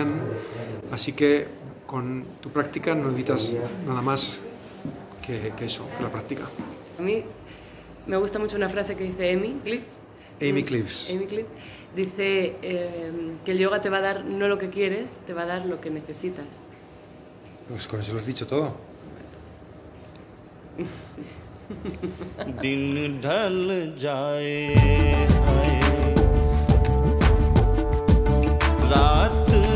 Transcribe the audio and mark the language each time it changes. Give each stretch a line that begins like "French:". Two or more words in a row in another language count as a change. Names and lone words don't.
Spanish: Así que con tu práctica no necesitas nada más que eso, que la práctica. A mí me gusta mucho una frase que dice Amy Cliffs. Amy Cliffs. Amy Cliffs dice que el yoga te va a dar no lo que quieres, te va a dar lo que necesitas. Pues con eso lo has dicho todo.
Hindi: दिन ढल जाए हाय रात